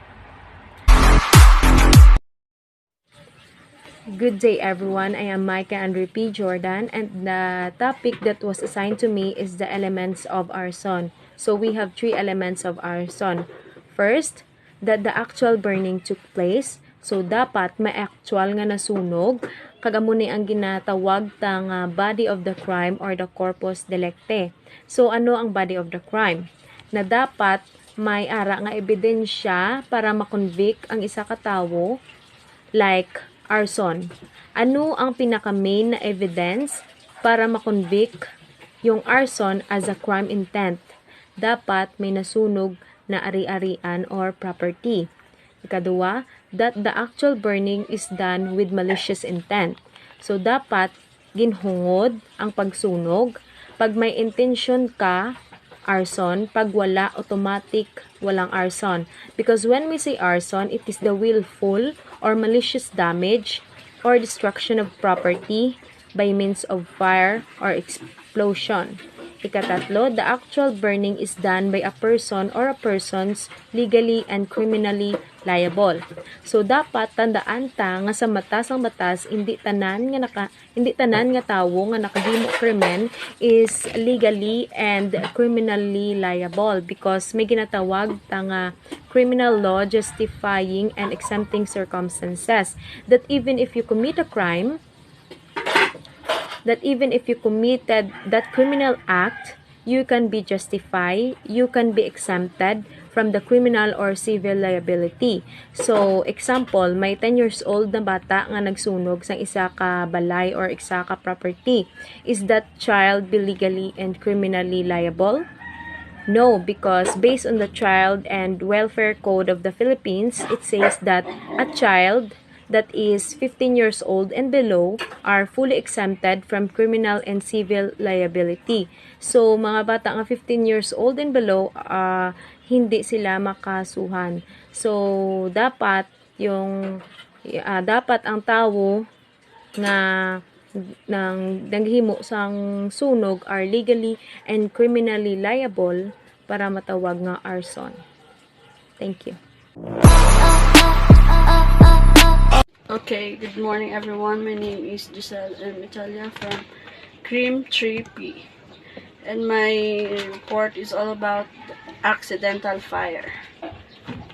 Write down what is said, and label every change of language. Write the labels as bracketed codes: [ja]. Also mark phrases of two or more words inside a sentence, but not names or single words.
[en] Good day everyone, I am Micah Andre P. Jordan, and the topic that was assigned to me is the elements of arson. So we have three elements of arson. First, that the actual burning took place. [hil] So dapat may actual nga nasunog, kagamo ni ang ginatawag tang [en] body of the crime [hil] or the [la] corpus delicti. [hil] So ano ang [en] body of the crime? [hil] Na dapat may ara nga ebidensya para makonvict ang isa ka tawo, [en] like arson. [tl] Ano ang pinaka-main na evidence para makonvict yung arson [en] as a crime intent? [tl] Dapat may nasunog na ari-arian or property. [en] Ikadua, that the actual burning is done with malicious intent. So, [hil] dapat ginhungod ang pagsunog. [tl] Pag may intention ka, arson. Pag wala, automatic, walang arson. [en] Because when we say arson, it is the willful or malicious damage or destruction of property by means of fire or explosion. Ikatatlo, the actual burning is done by a person or a persons legally and criminally liable. [hil] So dapat tandaan ta nga sa batas ang batas hindi tanan nga tawo nga nakahimo krimen [en] is legally and criminally liable, because [hil] may ginatawag ta nga [en] criminal law justifying and exempting circumstances, that even if you commit a crime, [hil] that even if you committed that criminal act, you can be justified, you can be exempted from the criminal or civil liability. So, example, may [en] 10 years old [hil] na bata nga nagsunog sa isa ka balay or isa ka property. [en] Is that child be legally and criminally liable? No, because based on the Child and Welfare Code of the Philippines, it says that a child that is 15 years old and below are fully exempted from criminal and civil liability. So, [hil] mga bata nga [en] 15 years old and below, [tl] hindi sila makasuhan. [hil] So, dapat dapat ang tawo nga naghimo sang sunog [en] are legally and criminally liable [hil] para matawag nga arson. [en] Thank you. Okay, good morning everyone. My name is Giselle M. Italia from Cream 3P. And my report is all about accidental fire.